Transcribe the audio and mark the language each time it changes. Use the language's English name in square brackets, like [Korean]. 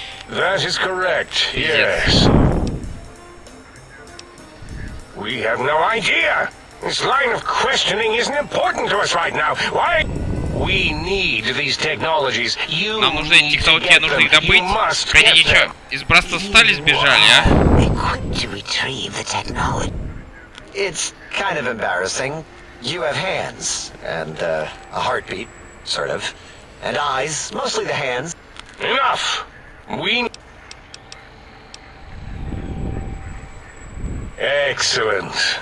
[English] That is correct, yes. We have no idea. This line of questioning isn't important to us right now. Why? We need these technologies. You [Russian] Нам нужны эти технологии, тебе нужно их добыть. Они что, из братства стали сбежали, а? [English] Equipped to retrieve the technology. It's kind of embarrassing. You have hands, and a heartbeat, sort of. And eyes, mostly the hands. Enough! We... Excellent.